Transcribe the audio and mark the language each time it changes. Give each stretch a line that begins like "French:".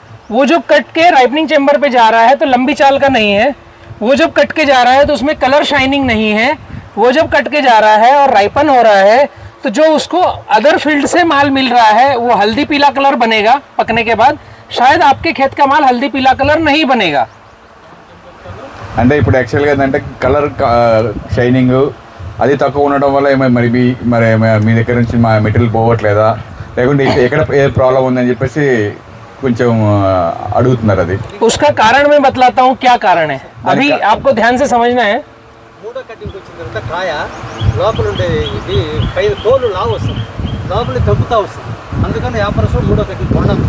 Hindi: वो जब कट के राइपनिंग चेम्बर पे जा रहा है तो लंबी चाल का नहीं है, वो जब कट के जा रहा है तो उसमें कलर शाइनिंग नहीं है, वो जब कट के जा रहा है और राइपन हो रहा है तो जो उसको अदर फील्ड से माल मिल रहा है वो हल्दी पीला कलर बनेगा पकने के बाद, शायद आपके खेत का माल हल्दी पीला कलर नहीं बनेगा।
Telugu: అంటే ఇప్పుడు యాక్చువల్గా ఏంటంటే కలర్ షైనింగ్ అది తక్కువ ఉండడం వల్ల మరి మీ దగ్గర నుంచి మా మెటీరియల్ పోవట్లేదా, లేకుంటే ఎక్కడ ఏ ప్రాబ్లం ఉందని చెప్పేసి కొంచెం అడుగుతున్నారు. అది
Hindi: उसका कारण मैं बतलाता हूँ क्या कारण है, अभी आपको ध्यान से समझना है।
Telugu: మూడో కటింగ్ వచ్చిన తర్వాత కాయ లోపల ఉండే ఇది పైన తోలు లావు వస్తుంది, లోపల తగ్గుతూ వస్తుంది, అందుకని వ్యాపారస్తులు మూడో కటింగ్ కొనడం.